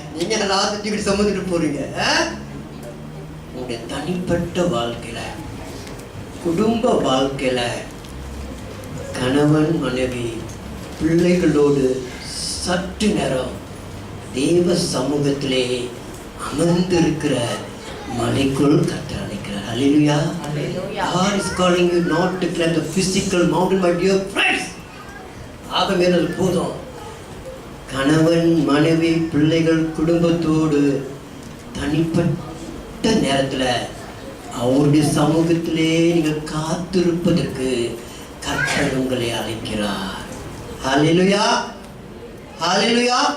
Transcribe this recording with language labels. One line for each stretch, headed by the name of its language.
Tamil: நீங்க எல்லாத்தையும் சுமந்துட்டு போறீங்க. உங்களுடைய தனிப்பட்ட வாழ்க்கையில, குடும்ப வாழ்க்கையில, கணவன் மனைவி பிள்ளைகளோடு சற்று நேரம் தேவ சமூகத்திலே அமர்ந்திருக்கிற மலைக்குள் கர்த்தர் அழைக்கிறார். ஹல்லேலூயா.
English: God is calling you not to climb the physical mountain, my dear friends.
Tamil: ஆகவே அது போதும். கணவன் மனைவி பிள்ளைகள் குடும்பத்தோடு தனிப்பட்ட நேரத்தில் அவருடைய சமூகத்திலே நீங்கள் காத்திருப்பதற்கு கர்த்தர் உங்களை அழைக்கிறார். ஹல்லேலூயா. ஹல்லேலூயா.